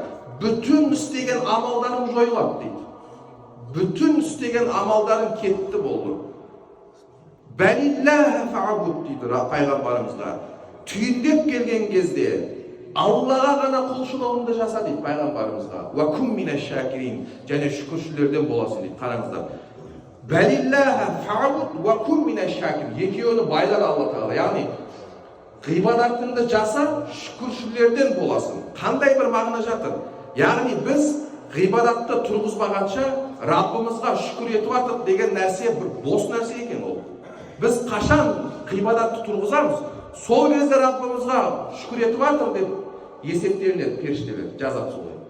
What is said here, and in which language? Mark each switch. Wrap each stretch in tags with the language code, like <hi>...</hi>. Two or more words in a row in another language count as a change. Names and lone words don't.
<kk>Bütün істеген амалдарың жойылады дейді. Bütün істеген амалдарың кетті болды.</kk> <ar>بل الله فاعبد</ar> <kk>дейді пайғамбарымызға. Түйіндеп келген кезде Аллаға ғана құлшылығыңды жаса дейді пайғамбарымызға.</kk> <ar>وكن من الشاكرين,</ar> <kk>және шүкіршілерден боласың дейді. Қараңыздар.</kk> <ar>بل الله فاعبد وكن من الشاكرين.</ar> <kk>Екеуіне байлар Алла тағала. Яғни ғибадатыңды жаса, шүкіршілерден боласың. Қандай бір мағына жатыр? Яғни біз ғибадатты тұрғызбағанша Раббымызға шүкір етіп жатырық деген нәрсе бір бос нәрсе екен ол. Біз қашан ғибадатты тұрғызамыз, сол кезде Раббымызға шүкір етіп жатыр деп есептелінеді, періштелер жазады солай.</kk>